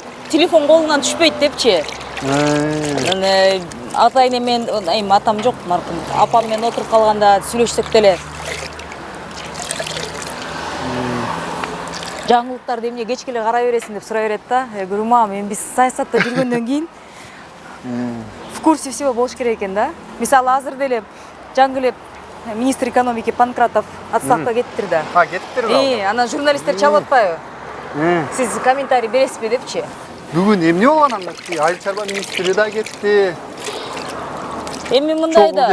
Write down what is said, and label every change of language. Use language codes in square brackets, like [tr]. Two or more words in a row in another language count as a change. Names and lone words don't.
[ky] Телефон колуңан түшпөйт депчи. Атайын мен атам жок, маркум. Апам менен отуруп калганда сүйлөшсөк деле. Жаңылыктарды эмне кечке эле карай бересиң деп сурай берет да. Гүрүма, мен биз саясатта жүргөндөн кийин [ru] в курсе всего [ky] болуш керек экен да. Мисалы азыр деле жаңгылеп [ru] министр экономики [ky] Панкратов отставкага кеттир да. Кеттирби? Анан журналисттер чалып атпайбы? Сиз комментарий бересизби депчи? Бүгүн эмне болгон анда? Айыл чарба министри да кетти. Эми мындай да.